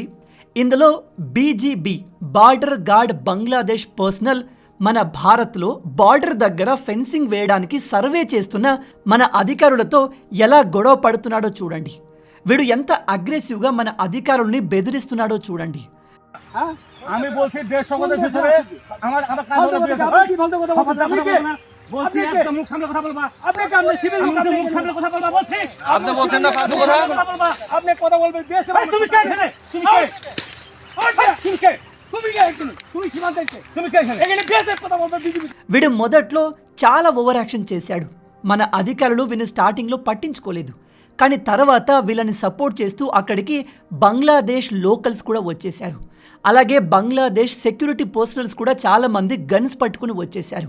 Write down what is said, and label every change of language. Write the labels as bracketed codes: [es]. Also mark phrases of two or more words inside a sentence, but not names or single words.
[te] ఇందులో బీజీబీ బార్డర్ గార్డ్ బంగ్లాదేశ్ పర్సనల్ మన భారత్లో బార్డర్ దగ్గర ఫెన్సింగ్ వేయడానికి సర్వే చేస్తున్న మన అధికారులతో ఎలా గొడవ పడుతున్నాడో చూడండి. వీడు ఎంత అగ్రెసివ్గా మన అధికారుల్ని బెదిరిస్తున్నాడో చూడండి. [bn] আমি বলছি 150 ভিতরে আমার কাজ হলো কি বলতে কথা বলছি একদম মুখ সামনে কথা বলবা আপনি কি আপনি সিভিল মুখ সামনে কথা বলবা বলছি আপনি বলছেন না ফালতু কথা আপনি কথা বলবেন দেশে তুমি কে এখানে তুমি কে তুমি কে এখানে তুমি সীমান্তে তুমি কে এখানে এখানে দেশে কথা বলবে বিজেపి. [te] వీడు మొదట్లో చాలా [en] over action [te] చేశాడు. మన అధికారులు వీని స్టార్టింగ్లో పట్టించుకోలేదు. కానీ తర్వాత వీళ్ళని సపోర్ట్ చేస్తూ అక్కడికి బంగ్లాదేశ్ లోకల్స్ కూడా వచ్చేశారు. అలాగే బంగ్లాదేశ్ [en] security personnels [te] కూడా చాలామంది గన్స్ పట్టుకుని వచ్చేశారు.